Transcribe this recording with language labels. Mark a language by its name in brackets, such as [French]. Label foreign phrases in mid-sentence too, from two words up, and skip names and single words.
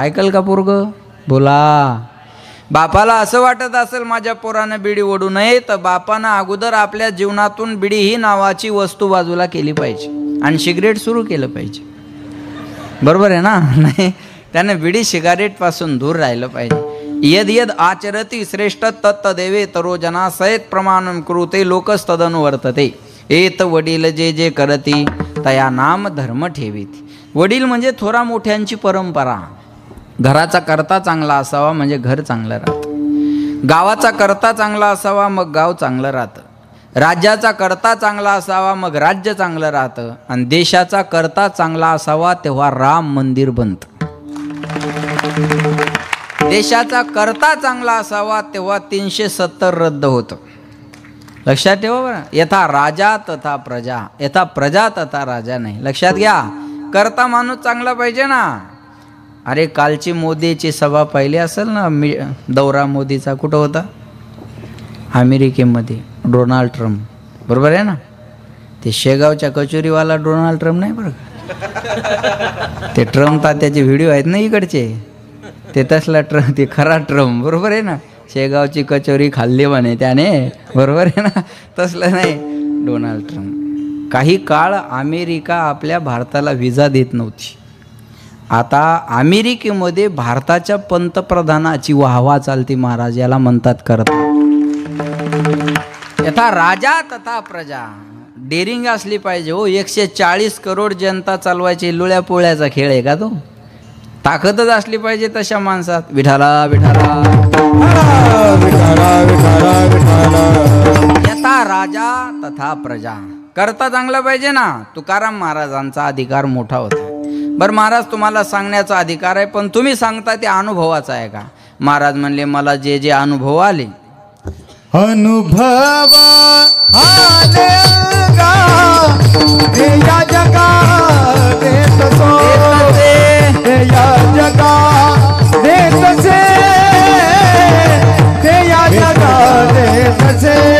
[Marathi] ऐकल का पोरगं. बोला. बापाला असं वाटत असेल माझ्या पोरानं बिडी ओढू नये, तर बापानं अगोदर आपल्या जीवनातून बिडी ही नावाची वस्तू बाजूला केली पाहिजे आणि सिगरेट सुरू केलं पाहिजे. बरोबर आहे ना. नाही, त्याने बिडी सिगारेटपासून दूर राहिलं पाहिजे. [Sanskrit] यद यद आचरती श्रेष्ठ तत्तदेवे तरो जना सयत प्रमाणम कृते लोकस्तदनुवर्तते. [Marathi] एत वडील जे जे करती तया नाम धर्म ठेवीत. वडील म्हणजे थोरा मोठ्यांची परंपरा. घराचा करता चांगला असावा म्हणजे घर चांगलं राहतं. गावाचा करता चांगला असावा मग गाव चांगलं राहतं. राज्याचा करता चांगला असावा मग राज्य चांगलं राहतं. आणि देशाचा करता चांगला असावा तेव्हा राम मंदिर बनतं. देशाचा करता चांगला असावा तेव्हा 370 रद्द होतं. लक्षात ठेवा बरं. [Sanskrit] यथा राजा तथा प्रजा, यथा प्रजा तथा राजा [Marathi] नाही. लक्षात घ्या. करता माणूस चांगला पाहिजे ना. अरे कालची मोदीची सभा पाहिली असेल ना, दौरा मोदीचा कुठं होता, अमेरिकेमध्ये. डोनाल्ड ट्रम्प, बरोबर आहे ना. ते शेगावच्या कचोरीवाला डोनाल्ड ट्रम्प नाही बरं का. ते ट्रम्प तात्याचे व्हिडिओ आहेत ना इकडचे, ते तसला ट्रम्प, ते खरा ट्रम्प. बरोबर आहे ना. शेगावची कचोरी खाल्ली म्हणे त्याने, बरोबर आहे ना. तसलं नाही डोनाल्ड ट्रम्प. काही काळ अमेरिका आपल्या भारताला व्हिसा देत नव्हती. आता अमेरिकेमध्ये भारताच्या पंतप्रधानाची वाहवा चालती महाराज. याला म्हणतात करता. [Sanskrit] यथा राजा तथा प्रजा. [Marathi] डेरिंग असली पाहिजे हो. 140 करोड जनता चालवायची लुळ्या पोळ्याचा खेळ आहे का तो. ताकदच असली पाहिजे तशा माणसात. विठाला विठाला विठाला विठाला विठाला. [Sanskrit] यथा राजा तथा प्रजा. [Marathi] करता चांगला पाहिजे ना. तुकाराम महाराजांचा अधिकार मोठा होता. बरं महाराज तुम्हाला सांगण्याचा अधिकार आहे, पण तुम्ही सांगता ते अनुभवाचा आहे का. महाराज म्हणले मला जे जे अनुभव आले, अनुभव आले गा, हे या जगा देत सो, हे या जगा देत से, हे या जगा देत से.